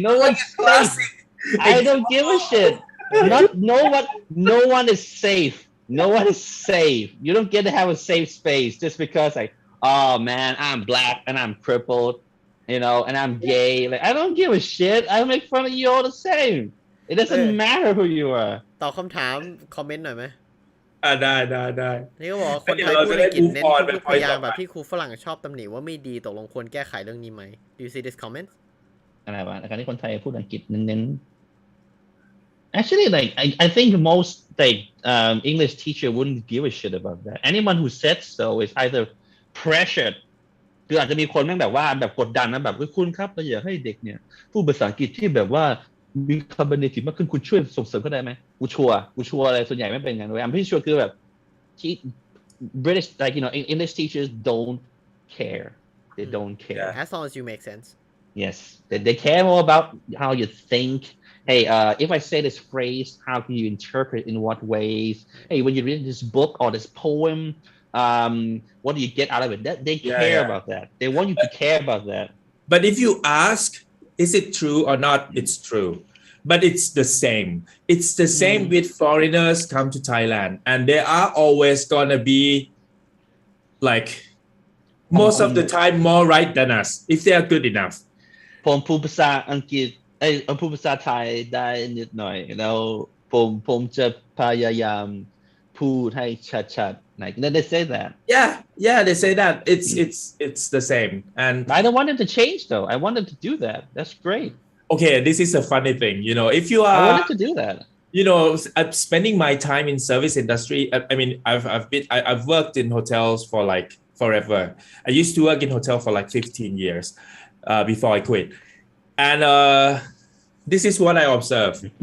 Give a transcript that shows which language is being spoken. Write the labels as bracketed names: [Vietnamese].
[English] No one's safe. I don't give a shit. No one is safe. No one is safe. You don't get to have a safe space just because like, oh man, I'm black and I'm crippled, and I'm gay. Like, I don't give a shit. I make fun of you all the same. It doesn't matter who you are. [Thai] ตอบคำถามคอมเมนต์หน่อยไหม ได้ นี่ก็บอกคนไทยพูดอังกฤษเน้นทุกพยางค์แบบที่ครูฝรั่งชอบตำหนิว่าไม่ดีตกลงควรแก้ไขเรื่องนี้ไหม [English] Do you see this comment [Thai] อะไรวะการที่คนไทยพูดอังกฤษเน้น [English] Actually, like I think most like English teacher wouldn't give a shit about that. Anyone who said so is either pressured [Thai] คืออาจจะมีคนแม่งแบบว่าแบบกดดันนะแบบคุณครับเราอยากให้เด็กเนี่ยพูดภาษาอังกฤษที่แบบว่ามีคำบรรยายมากขึ้นคุณช่วยส่งเสริมเขาได้ไหมกูชัวร์อะไรส่วนใหญ่ไม่เป็นอย่างนั้นเลย [English] I'm pretty sure [Thai] คือแบบ [English] British like English teachers don't care [Thai] they don't care [English] as long as you make sense yes they care more about how you think hey if I say this phrase how can you interpret in what ways hey when you read this book or this poem what do you get out of it they care about that they want you to care about that but if you ask is it true or not it's true but it's the same with foreigners come to Thailand and they are always gonna be like most of the time more right than us if they are good enough [Thai] ผมพูดภาษาอังกฤษพูดภาษาไทยได้นิดหน่อยแล้วผมจะพยายามพูดให้ชัดๆ [English] like they say that yeah they say that it's the same and I don't want them to change though I want them to do that that's great okay this is a funny thing if you are I want them to do that I'm spending my time in service industry I mean I've worked in hotels for like forever I used to work in hotel for like 15 years before I quit and this is what I observe